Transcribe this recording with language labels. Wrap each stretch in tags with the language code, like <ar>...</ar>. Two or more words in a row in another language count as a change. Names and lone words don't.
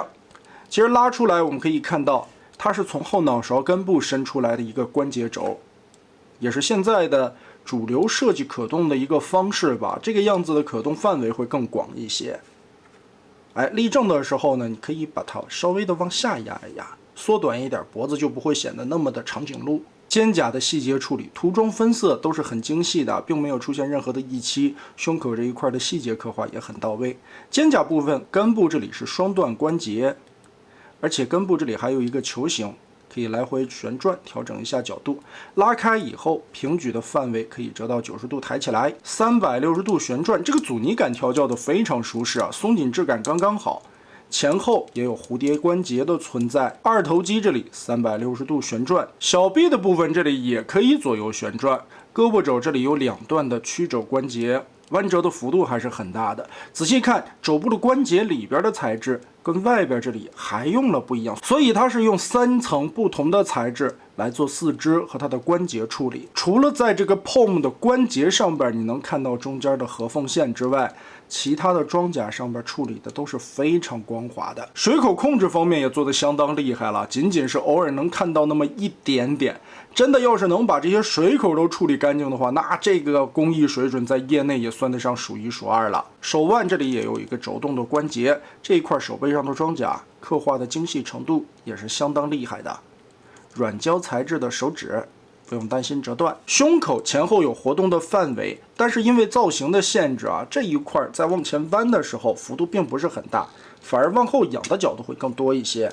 <zh>其實拉出來我們可以看到，它是從後腦勺根部伸出來的一個關節軸，也是現在的主流設計可動的一個方式吧。這個樣子的可動範圍會更廣一些。立正的時候呢，你可以把它稍微的往下壓一压，縮短一點，脖子就不会顯得那麼的長頸鹿。肩胛的細節處理、塗裝分色都是很精細的，並沒有出現任何的溢漆。胸口這一塊的細節刻畫也很到位。肩胛部分根部這裡是雙段關節，而且根部這裡還有一個球形，可以來回旋轉調整一下角度。拉開以後，平舉的範圍可以折到90度抬起来，360度旋轉。這個阻尼感調教的非常舒適啊，鬆緊質感剛剛好。前後也有蝴蝶關節的存在，二头肌這裡360度旋轉，小臂的部分這裡也可以左右旋轉，胳膊肘這裡有2段的曲肘關節，彎折的幅度還是很大的。仔細看肘部的關節裡邊的材質跟外邊這裡還用了不一樣，所以它是用3層不同的材質來做四肢和它的關節處理。除了在這個 POM 的關節上邊你能看到中間的合縫線之外，其他的裝甲上邊處理的都是非常光滑的。水口控制方面也做得相当厲害了，僅僅是偶爾能看到那麼一點點。真的要是能把這些水口都處理乾淨的話，那這個工藝水準在業內也算得上数1數2了。手腕這裡也有一個肘動的關節，這一塊手背上的裝甲刻畫的精細程度也是相當厲害的。軟膠材質的手指不用擔心折斷。胸口前後有活動的範圍，但是因為造型的限制啊，这一塊在往前彎的時候幅度並不是很大，反而往後仰的角度會更多一些。</zh>